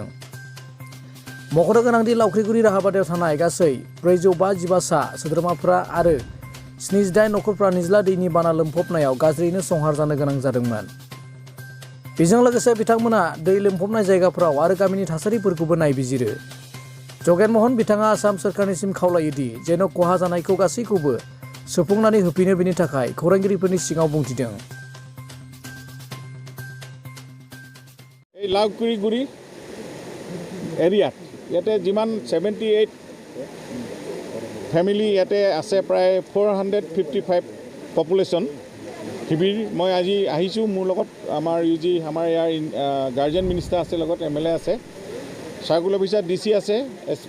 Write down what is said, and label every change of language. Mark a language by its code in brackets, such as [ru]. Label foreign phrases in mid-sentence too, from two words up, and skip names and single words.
[brx] मख'नो गोनांदि लावख्रिगुरि राहा-बादायाव थानाय गासै 455 सा सोद्रोमाफोरा आरो 78 नखरफ्रा निज्ला दैनि बाना लोमफबनायाव गाज्रियैनो संहार जानो गोनां जादोंमोन। बेजों लोगोसे बिथांमोना दै लोमफबनाय जायगाफोराव आरो गामिनि थासारिफोरखौबो नायबिजिरो। जगेन महन बिथाङा आसाम सोरखारनिसिम खावलायोदि जेन' खहा जानायखौ गासैखौबो सुफुंनानै होफिनो बेनि थाखाय खौरांगिरिफोरनि सिगाङाव बुंथिदों। [as] এই লাউকুৰিগুৰি এৰিয়াত ইয়াতে যিমান 78 ফেমিলি ইয়াতে আছে, প্ৰায় 455 পপুলেশ্যন শিবিৰ। মই আজি আহিছোঁ, মোৰ লগত আমাৰ আমাৰ ইয়াৰ গাৰ্জেন মিনিষ্টাৰ আছে, লগত এমএলএ আছে, চাৰ্কুল অফিচাৰ DC আছে, SP।